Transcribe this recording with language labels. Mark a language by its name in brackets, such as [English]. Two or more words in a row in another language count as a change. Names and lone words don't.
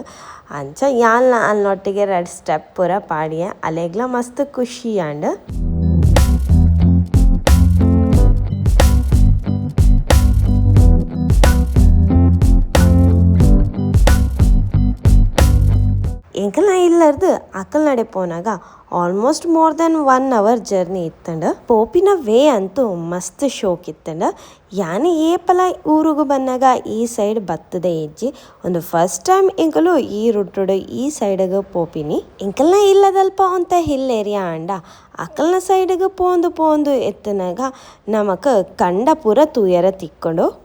[Tulu] ಅಂಚ ಯಾಲ್ನ ಅಲ್ನೊಟ್ಟಿಗೆ 2 ಸ್ಟೆಪ್ ಪೂರ ಪಾಡಿಯ ಅಲೆಗ್ಲ ಮಸ್ತ್ ಖುಷಿ ಅಂಡ್. ಎಂಕಲ್ನ ಇಲ್ಲರ್ದು ಅಕಲ್ನಡೆ ಪೋನಾಗ [English] almost more than 1 hour journey [Tulu] ಇತ್ತಂಡು. ಪೋಪಿನ ವೇ ಅಂತೂ ಮಸ್ತ್ ಶೋಕ್ ಇತ್ತಂಡು. ಯಾನೆ ಏಪಲ ಊರುಗು ಬಂದಾಗ ಈ ಸೈಡ್ ಬತ್ತದ ಹೆಜ್ಜಿ ಒಂದು [English] first time [Tulu] ಎಂಕಲು ಈ ರೂಟುಡು ಈ ಸೈಡ್ಗೆ ಪೋಪಿನಿ. ಎಂಕಲ್ನ ಇಲ್ಲದಲ್ಪ ಅಂತ [English] hill area [Tulu] ಅಂಡ ಅಕಲ್ನ ಸೈಡ್ಗೆ ಪೋಂದು ಎತ್ತನಾಗ ನಮಕ್ ಕಂಡ ಪೂರ ತೂಯರ ತಿಕ್ಕೊಂಡು.